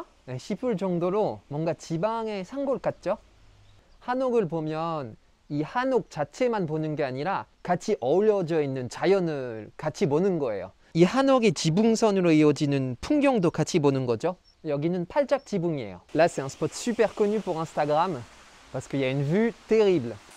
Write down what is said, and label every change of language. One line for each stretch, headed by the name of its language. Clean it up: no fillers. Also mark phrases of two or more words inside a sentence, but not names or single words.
Korean: 싶을 정도로 뭔가 지방의 산골 같죠? 한옥을 보면 이 한옥 자체만 보는 게 아니라 같이 어우러져 있는 자연을 같이 보는 거예요. 이 한옥의 지붕선으로 이어지는 풍경도 같이 보는 거죠. 여기는 팔짝 지붕이에요.
French: Là, c'est un spot super connu pour Instagram parce qu'il y a une vue terrible.